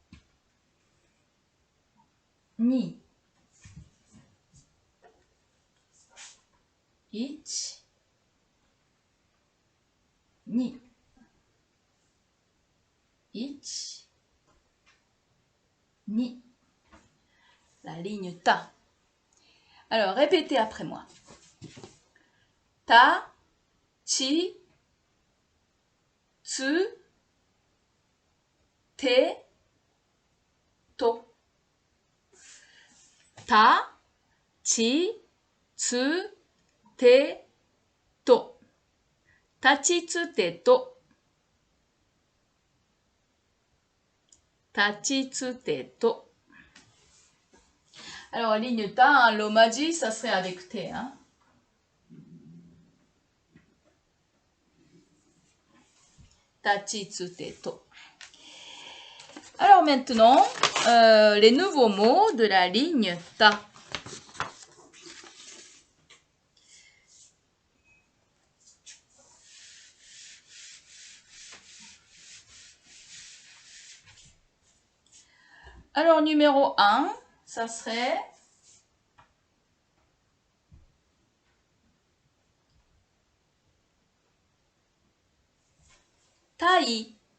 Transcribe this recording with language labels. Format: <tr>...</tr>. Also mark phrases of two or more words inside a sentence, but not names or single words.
<ja>二。一. 二。一.</ja> <fr>Ni. La ligne ta. Alors, répétez après moi.</fr> <ja>た、ち、つ、て、と. た、ち、つ、て、と. たち、つ、て、と。たち、つ、て、と.</ja> <fr>Alors, ligne ta, hein, l'omaji, ça serait avec te. Hein.</fr> <ja>たち、つ, て、と.</ja> <fr>Alors maintenant, les nouveaux mots de la ligne ta. Alors, numéro 1, ça serait taï.</fr>